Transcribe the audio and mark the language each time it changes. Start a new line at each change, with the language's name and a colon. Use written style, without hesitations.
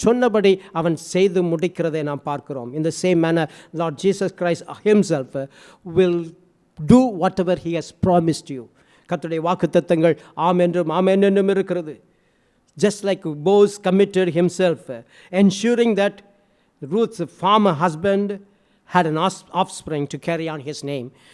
Tamil: சொன்னபடி அவன் செய்து முடிக்கிறதை நாம் பார்க்கிறோம்.
English: In the same manner, Lord Jesus Christ himself will do whatever he has promised you.
Tamil: கர்த்தருடைய வாக்குத்தத்தங்கள் ஆம் என்றும் இருக்கிறது.
English: Just like Boaz committed himself, ensuring that Ruth's former husband had an offspring to carry on his name.